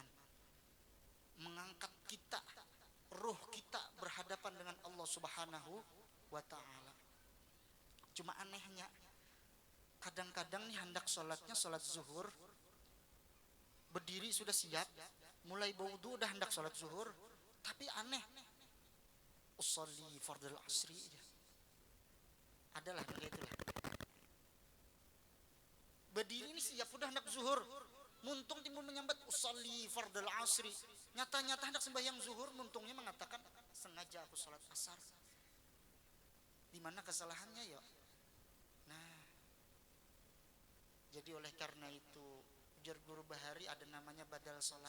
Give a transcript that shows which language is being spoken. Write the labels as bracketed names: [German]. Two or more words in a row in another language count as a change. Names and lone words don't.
[Indonesian] Mengangkat kita, ruh kita berhadapan dengan Allah [Arabic] سبحانه وتعالى. [Indonesian] Cuma anehnya Kadang-kadang nih hendak sholatnya sholat zuhur, berdiri sudah siap, mulai berwudu udah hendak sholat zuhur, tapi aneh, [Arabic] أصلي فرض العصر, [Indonesian] adalah kayak itulah. [Banjar] Berdiri ini siap udah hendak zuhur, muntung timbul menyambat [Arabic] أصلي فرض العصر. [Indonesian] Nyata-nyata hendak sembahyang zuhur, muntungnya mengatakan sengaja aku sholat asar. Di mana kesalahannya ya? Nah, jadi oleh karena itu ujar Guru Bahari ada namanya badal sholat.